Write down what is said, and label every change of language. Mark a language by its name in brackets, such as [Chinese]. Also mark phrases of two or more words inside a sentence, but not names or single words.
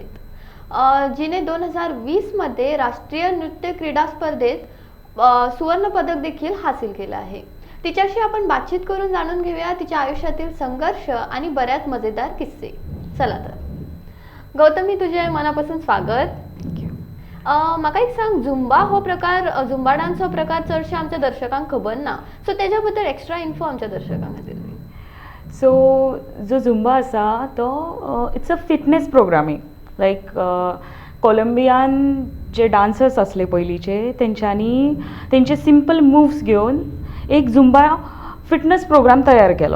[Marathi] जिने 2020 मध्ये राष्ट्रीय नृत्य क्रीडा स्पर्धेत सुवर्ण पदक देखील हासिल केलं आहे. तिच्याशी आपण बातचीत करून जाणून घेऊया तिच्या आयुष्यातील संघर्ष आणि बऱ्याच मजेदार किस्से. चला तर गौतमी, तुझे मनापासून स्वागत. [Konkani] म्हाका एक सांग, झुंबा हो प्रकार, झुंबा डान्स हो प्रकार चडशे आमच्या दर्शकांक खबर ना, सो त्याच्याबद्दल [English] extra info [Konkani] आमच्या दर्शकांक खातीर. सो जो झुंबा आसा तो [English] it's a fitness programming. [Konkani] लायक कोलंबियान जे डान्सर्स असले पयलींचे तेंच्यांनी तेंचे [English] simple moves [Konkani] घेवन एक झुंबा [English] fitness program [Konkani] तयार केलो.